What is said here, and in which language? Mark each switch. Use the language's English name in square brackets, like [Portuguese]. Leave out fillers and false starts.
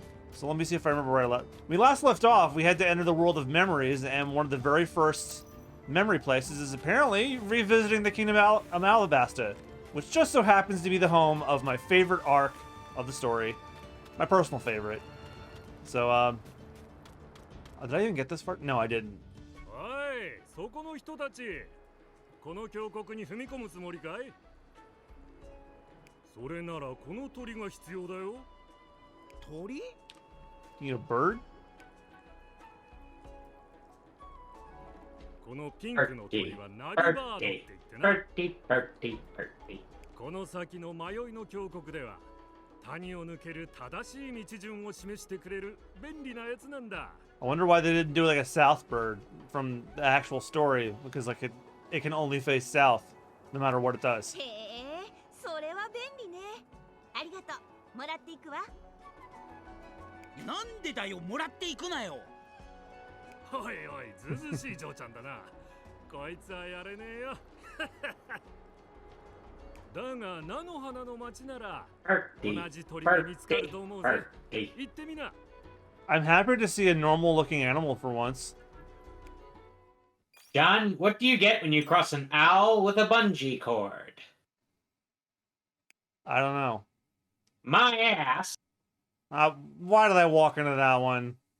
[English] So let me see if I remember where we last left off. We had to enter the world of memories, and one of the very first memory places is apparently revisiting the Kingdom of Alabasta, which just so happens to be the home of my favorite arc of the story, my personal favorite. So, did I even get this far? No, I didn't. [Japanese] そこの人たち、この峡谷に踏み込むつもりかい？それならこの鳥が必要だよ。鳥？ [English] You need a bird? [Japanese] このピンクの鳥はナリバードって言ってな。この先の迷いの峡谷では谷を抜ける正しい道順を示してくれる便利なやつなんだ。 [English] I wonder why they didn't do like a south bird from the actual story, because like it can only face south no matter what it does. [Japanese] へえ、それは便利ね。ありがとう。もらっていくわ。なんでだよ、もらっていくなよ。おいおい、ずずしい嬢ちゃんだな。こいつはやれねえよ。だが菜の花の町なら同じ鳥が見つかると思うぜ。行ってみな。 [English] I'm happy to see a normal looking animal for once. John, what do you get when you cross an owl with a bungee cord? I don't know. My ass. Why did I walk into that one?